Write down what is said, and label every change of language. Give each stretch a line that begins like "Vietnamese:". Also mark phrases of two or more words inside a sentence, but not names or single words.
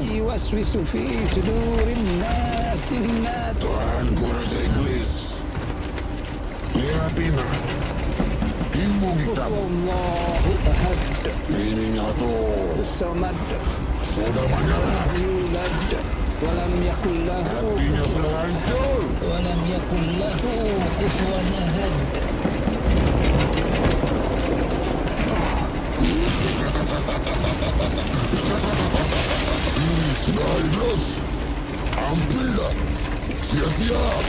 Arabic: يوسوس في صدور الناس جنة.
Banjar: Tuhanku Raja Iblis. Lihat Tina. Imbung hitam.
Arabic: الله أحد.
Banjar: Ininya tuh.
Arabic: صمد.
Banjar: Sudah menyala.
Arabic: يولد ولم يكن له.
Banjar: Hatinya sudah hancur.
Arabic: ولم يكن له كفوا أحد.
Banjar: Sudah Idrus. Ampunlah. Sia-sia.